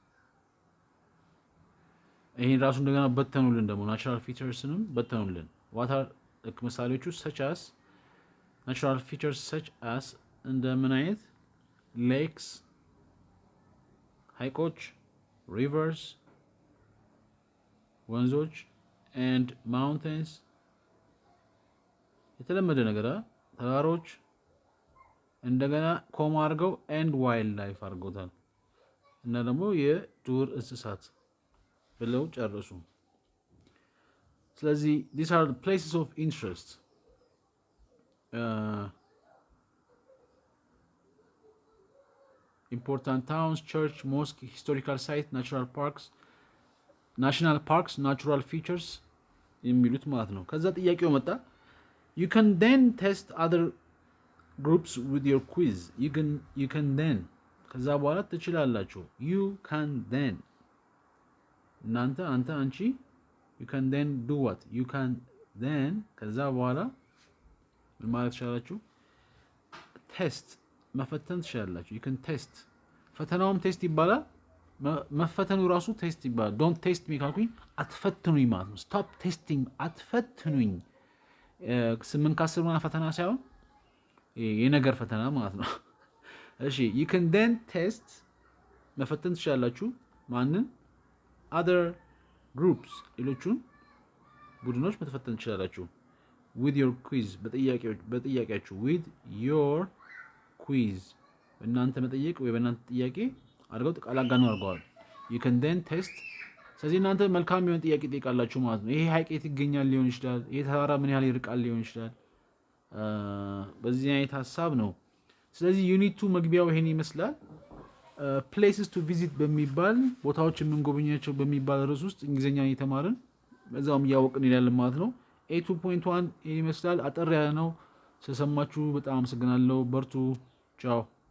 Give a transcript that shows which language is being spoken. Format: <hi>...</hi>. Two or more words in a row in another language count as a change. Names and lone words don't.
<am>ይሄን ራሱ እንደገና በተኑልን ደግሞ</am> <en>natural featuresንም</en> <am>በተኑልን። ዋታር ምሳሌዎቹ</am> <en>such as natural features such as</en> <am>እንደምን አይነት ሌክስ ሐይቆች፣ ሪቨርስ ወንዞች፣</am> <en>and mountains</en> <am>የተለመደ ነገር ተራሮች፣ እንደገና ኮማ አድርገው</am> <en>and wild life</en> <am>አድርገውታል እና ደግሞ የዱር እንስሳት ብለው ጨርሱ።</am> <en>ስለዚህ these are the places of interest important towns, church, mosque, historical site, national parks, natural features</en> <am>የሚሉት ማለት ነው። ከዛ ጥያቄው መጣ</am> <en>you can then test other groups with your quiz. you can then</en> <am>ከዛ በኋላ ትችላላችሁ</am> <en>you can then</en> <am>እናንተ አንተ አንቺ</am> <en>you can then do what you can then</en> <am>ከዛ በኋላ ምን ማለት ትችላላችሁ ቴስት መፈተን ትችላላችሁ</am> <en>you can test</en> <am>ፈተናውም ቴስት ይባላል መፈተኑ ራሱ ቴስት ይባላል</am> <en>don't test me</en> <am>ካልኩኝ አትፈትኑኝ ማለት ነው</am> <en>stop testing</en> <am>አትፈትኑኝ 8 ከ10 ምናምን ፈተና ሳይሆን የነገር ፈተና ማለት ነው እሺ</am> <en>you can then test</en> <am>መፈተን ትችላላችሁ ማንን</am> <en>other groups</en> <am>ሌሎቹን ቡድኖች መፈተን ትችላላችሁ</am> <en>with your quiz</en> <am>በጥያቄያችሁ</am> <en>with your quiz</en> <am>እናንተ መጠየቅ ወይ በእናንተ ጥያቄ አድርገው ተቃላጋኑ አድርገዋል</am> <en>you can then test</en> <am>ስለዚህ እናንተ መልካም የሆነ ጥያቄ ጠይቃላችሁ ማለት ነው ይሄ ሐይቅ የት ይገኛል ሊሆን ይችላል ይሄ ተራራ ምን ያህል ይርቃል ሊሆን ይችላል በዚህ አይነት ሐሳብ ነው ስለዚህ ዩኒት 2 መግቢያው ይሄን ይመስላል</am> <en>places to visit</en> <am>በሚባል ቦታዎች የምንጎበኛቸው በሚባል ርዕስ ውስጥ እንግሊዘኛ እየተማርን በዛውም እያወቅን ይላል ማለት ነው A2.1 ይሄን ይመስላል አጠር ያለ ነው ስለሰማችሁ በጣም አመሰግናለሁ በርቱ ቻው</am>